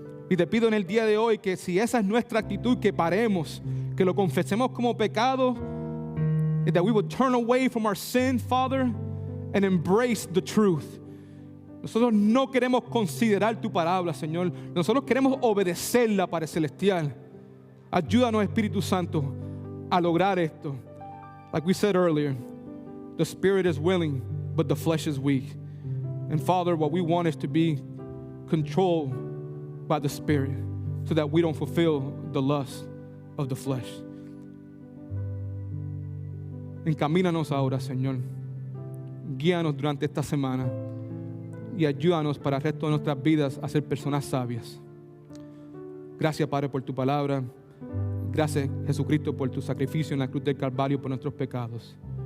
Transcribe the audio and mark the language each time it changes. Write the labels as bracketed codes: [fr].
[es] Y te pido en el día de hoy que si esa es nuestra actitud, que paremos, que lo confesemos como pecado, [en] that we would turn away from our sin, Father, and embrace the truth. [es] Nosotros no queremos considerar tu palabra, Señor. Nosotros queremos obedecerla, Padre Celestial. Ayúdanos, Espíritu Santo, a lograr esto. [en] Like we said earlier, the spirit is willing, but the flesh is weak. And Father, what we want is to be controlled by the Spirit so that we don't fulfill the lust of the flesh. [es] Encamínanos ahora, Señor. guíanos durante esta semana y ayúdanos para el resto de nuestras vidas a ser personas sabias. Gracias, Padre, por tu palabra. Gracias, Jesucristo, por tu sacrificio en la cruz del Calvario por nuestros pecados.